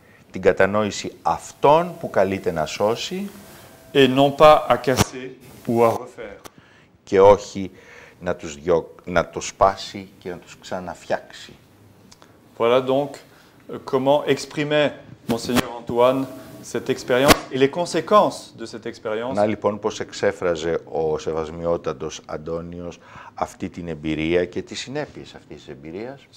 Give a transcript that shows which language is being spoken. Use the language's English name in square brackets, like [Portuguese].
[Greek] την κατανόηση αυτών που καλείται να σώσει [French] et non pas à casser ou à refaire. [Greek] και όχι να το σπάσει και να τους ξαναφτιάξει. [French] Voilà donc comment exprimait Monseigneur Antoine cette expérience et les conséquences de cette expérience [Greek] Να λοιπόν πώς εξέφραζε ο Σεβασμιότατος Αντώνιος αυτή την εμπειρία και τις συνέπειες αυτής της εμπειρίας